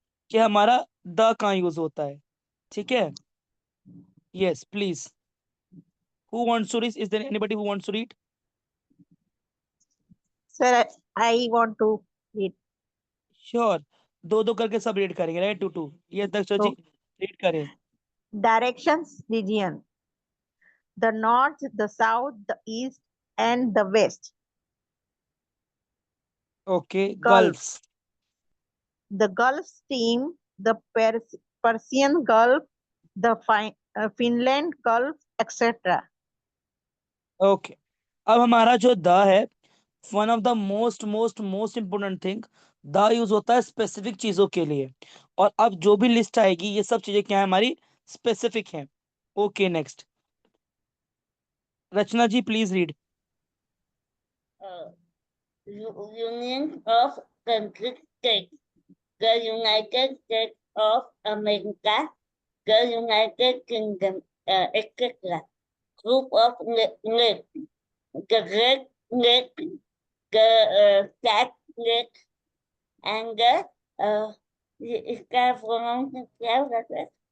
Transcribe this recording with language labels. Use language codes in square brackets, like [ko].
[hi] कि हमारा द कहाँ यूज होता है, ठीक है? [en] Yes please, who wants to read? Is there anybody who wants to read? Sir, I want to read. [hi] Sure, दो दो करके सब रीड करेंगे, राइट? [en] Two two. Yes Dakshin ji, So, [hi] रीड करें. [en] directions region: the north, the south, the east, and the west. Okay, Gulf: gulfs. the Gulf Stream, the Persian Gulf, the Finland Gulf, etc. [hi] Okay, अब हमारा जो the है, [en] one of the most most most important thing, [hi] the use होता है specific चीजों के लिए. और अब जो भी लिस्ट आएगी ये सब चीजें क्या है, हमारी स्पेसिफिक हैं. Okay, next, Rachna ji please read. [en] Union of Country States, the United States of America, the United Kingdom, etc. Group of lakes, the Great Lake, the Flat Lake, and the [hi] इसका pronounce क्या होगा sir?